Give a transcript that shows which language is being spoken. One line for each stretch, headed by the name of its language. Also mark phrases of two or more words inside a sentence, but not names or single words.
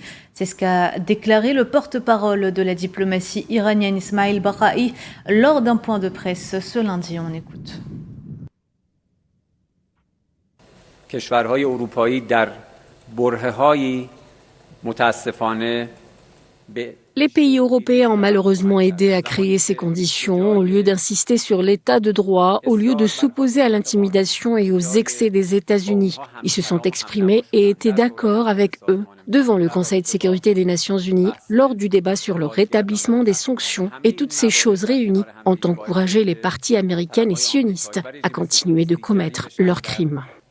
French: C'est ce qu'a déclaré le porte-parole de la diplomatie iranienne Ismail Baqai lors d'un point de presse ce lundi. On écoute.
Persian: کشورهای اروپایی در برهه‌هایی متاسفانه
French: Les pays européens ont malheureusement aidé à créer ces conditions au lieu d'insister sur l'état de droit, au lieu de s'opposer à l'intimidation et aux excès des États-Unis. Ils se sont exprimés et étaient d'accord avec eux devant le Conseil de sécurité des Nations Unies lors du débat sur le rétablissement des sanctions, et toutes ces choses réunies ont encouragé les parties américaines et sionistes à continuer de commettre leurs crimes.